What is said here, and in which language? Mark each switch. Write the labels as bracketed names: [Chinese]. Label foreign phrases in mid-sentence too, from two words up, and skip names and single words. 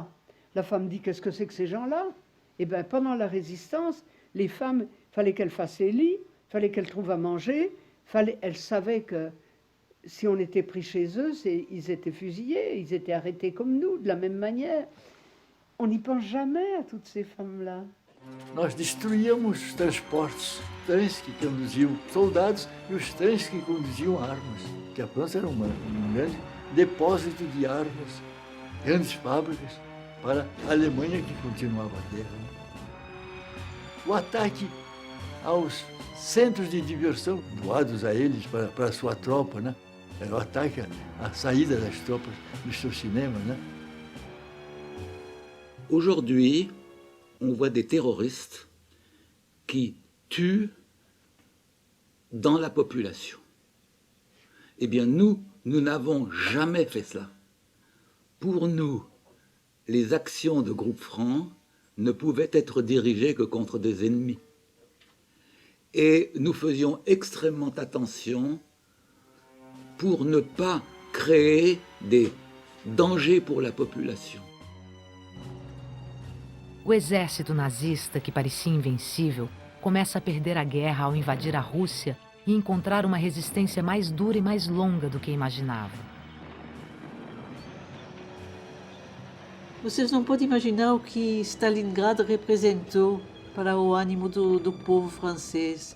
[French] La femme dit qu'est-ce que c'est que ces gens-là? Eh bien pendant la résistance, les femmes, il fallait qu'elles fassent les lits, il fallait qu'elles trouvent à manger, elles savaient que si on était pris chez eux, ils étaient fusillés, ils étaient arrêtés comme nous, de la même manière. On n'y pense jamais à toutes ces femmes-là. [Portuguese] nós destruíamos os transportes, trens que conduziam soldados e os trens que conduziam armas. Porque a França era um grande depósito de armas, grandes fábricas para a Alemanha que continuava a guerra. O ataque aos centros de diversão doados a eles para a sua tropa, né? O ataque à saída das tropas dos seus cinemas, né? [French] Aujourd'hui, on voit des terroristes qui tuent dans la population. Eh bien, nous n'avons jamais fait cela. Pour nous, les actions de Groupe Franc ne pouvaient être dirigées que contre des ennemis. Et nous faisions extrêmement attention pour ne pas créer des dangers pour la population. [Portuguese] O exército nazista, que parecia invencível, começa a perder a guerra ao invadir a Rússia e encontrar uma resistência mais dura e mais longa do que imaginava. Vocês não podem imaginar o que Stalingrado representou para o ânimo do povo francês.